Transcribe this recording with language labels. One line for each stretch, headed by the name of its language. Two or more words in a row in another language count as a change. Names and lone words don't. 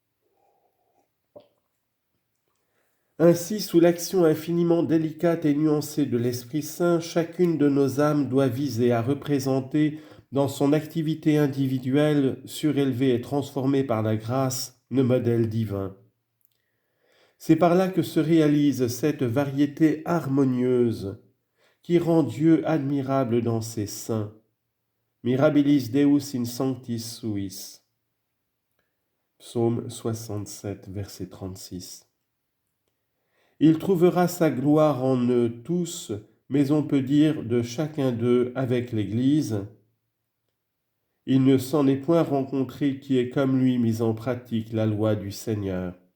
French: Ainsi, sous l'action infiniment délicate et nuancée de l'Esprit Saint, chacune de nos âmes doit viser à représenter dans son activité individuelle, surélevée et transformée par la grâce, le modèle divin. C'est par là que se réalise cette variété harmonieuse qui rend Dieu admirable dans ses saints.
Latin: Mirabilis Deus in sanctis suis.
French: Psaume 67, verset 36. Il trouvera sa gloire en eux tous, mais on peut dire de chacun d'eux avec l'Église. Il ne s'en est point rencontré qui ait comme lui mis en pratique la loi du Seigneur.